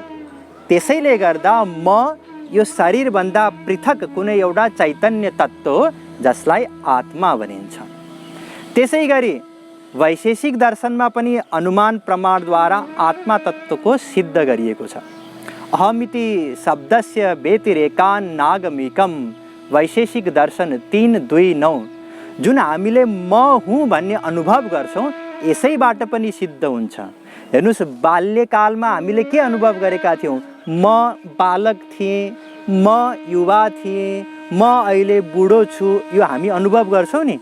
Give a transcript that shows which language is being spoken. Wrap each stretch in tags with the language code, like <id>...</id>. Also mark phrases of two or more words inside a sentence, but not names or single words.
<ne>त्यसैले गर्दा म यो शरीरभन्दा पृथक कुनै एउटा चैतन्य तत्त्व हो जसलाई आत्मा भनिन्छ। त्यसै गरी वैशेषिक दर्शनमा पनि अनुमान प्रमाणद्वारा आत्मा तत्त्वको सिद्ध गरिएको छ।</ne> <sa>अहमिति शब्दस्य व्यतिरेकान्नागमिकम</sa> <ne>वैशेषिक दर्शन 3:2-9 जुन हामीले म हुँ भन्ने अनुभव गर्छौँ, यसैबाट पनि सिद्ध हुन्छ। हेर्नुहोस्, बाल्यकालमा हामीले के अनुभव गरेका थियौँ? म बालक थिएँ, म युवा थिएँ, म अहिले बुढो छु, यो हामी अनुभव गर्छौँ नि।</ne>